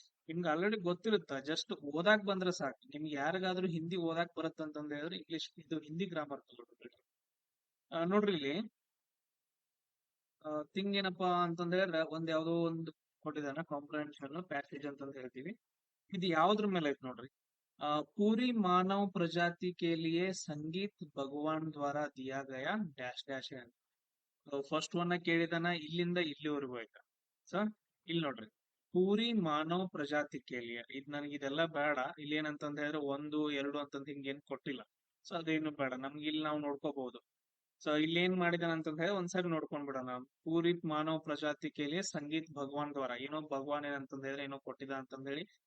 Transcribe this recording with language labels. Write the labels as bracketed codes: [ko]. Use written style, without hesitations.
[kn] ನಿಮ್ಗೆ already ಗೊತ್ತಿರುತ್ತಾ, just ಓದಾಕ್ ಬಂದ್ರೆ ಸಾಕು. ನಿಮ್ಗೆ ಯಾರಿಗಾದ್ರೂ ಹಿಂದಿ ಓದಾಕ್ ಬರುತ್ತಂತಂದ ಹೇಳಿದ್ರೆ ಇಂಗ್ಲಿಷ್ ಇದು ಹಿಂದಿ ಗ್ರಾಮರ್ ತಗೊಳ್ರಿ. ನೋಡ್ರಿ ಇಲ್ಲಿ ಥಿಂಗ್ ಏನಪ್ಪಾ ಅಂತಂದ ಹೇಳಿದ್ರೆ ಒಂದ್ ಯಾವ್ದೋ ಒಂದು ಕೊಟ್ಟಿದ್ದಾನೆ ಕಾಂಪ್ರಹೆನ್ಷನ್ ಪ್ಯಾಕೇಜ್ ಅಂತಂದ ಹೇಳ್ತೀವಿ. ಇದು ಯಾವ್ದ್ರ ಮೇಲೆ ಐತ್ ನೋಡ್ರಿ. [hi] पूरी मानव प्रजाति के लिए संगीत भगवान द्वारा दिया गया [kn] ಡ್ಯಾಶ್ ಡ್ಯಾಶ್ ಅಂತ ಫಸ್ಟ್ ಒನ್ ಕೇಳಿದಾನ, ಇಲ್ಲಿಂದ ಇಲ್ಲಿವರೆಗೂ ಆಯ್ತಾ. ಸೊ ಇಲ್ಲಿ ನೋಡ್ರಿ, [hi] ಪೂರಿ ಮಾನವ ಪ್ರಜಾತಿ ಕೇಳಿಯ [kn] ಇದ್ ನನಗೆ ಇದೆಲ್ಲ ಬೇಡ. ಇಲ್ಲಿ ಏನಂತಂದ ಹೇಳಿದ್ರೆ ಒಂದು ಎರಡು ಅಂತಂದ ಹಿಂಗೇನ್ ಕೊಟ್ಟಿಲ್ಲ. ಸೊ ಅದೇನು ಬೇಡ ನಮ್ಗೆ, ಇಲ್ಲಿ ನಾವು ನೋಡ್ಕೋಬಹುದು. ಸೊ ಇಲ್ಲಿ ಏನ್ ಮಾಡಿದಾನ ಅಂತಂದ ಹೇಳಿ ಒಂದ್ಸರಿ ನೋಡ್ಕೊಂಡ್ ಬಿಡೋಣ. [hi] ಪೂರಿ ಮಾನವ ಪ್ರಜಾತಿ ಕೇಳಿಯ ಸಂಗೀತ್ ಭಗವಾನ್ ದ್ವಾರ, [kn] ಏನೋ ಭಗವಾನ್ ಏನಂತಂದ ಹೇಳಿದ್ರೆ ಏನೋ ಕೊಟ್ಟಿದ ಅಂತಂದ ಹೇಳಿ.